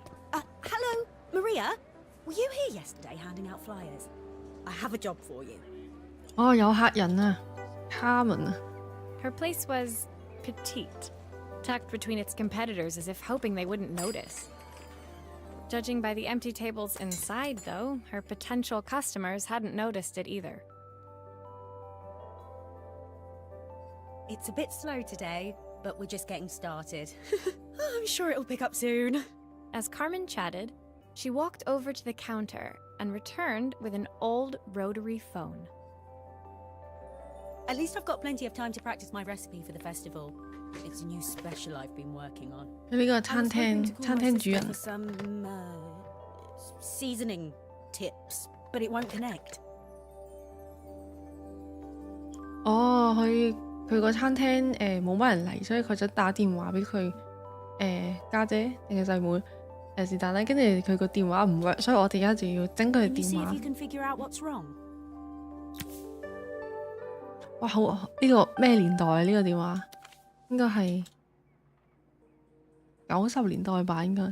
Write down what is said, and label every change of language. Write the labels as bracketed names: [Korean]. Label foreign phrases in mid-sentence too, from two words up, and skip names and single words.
[English] Hello, Maria. Were you here yesterday handing out flyers? I have a job for you. [Cantonese] 哦，有客人啊 ，Carmen 啊。 [English] Her place was petite, tucked between its competitors as if hoping they wouldn't notice. Judging by the empty tables inside, though, her potential customers hadn't noticed it either. It's a bit slow today, but we're just getting started. I'm sure it'll pick up soon. As Carmen chatted, she walked over to the counter and returned with an old rotary phone. At least I've got plenty of time to practice my recipe for the festival. It's a new special I've been working on. [Cantonese] 呢個餐廳主人 [English] for some seasoning tips, but it won't connect. [Cantonese] 哦，佢個餐廳冇乜人嚟，所以佢就打電話俾佢家姐定係細妹是但啦，跟住佢個電話唔 work，所以我哋而家就要整佢電話。哇，好呢個咩年代啊？呢個電話應該係90年代吧，應該。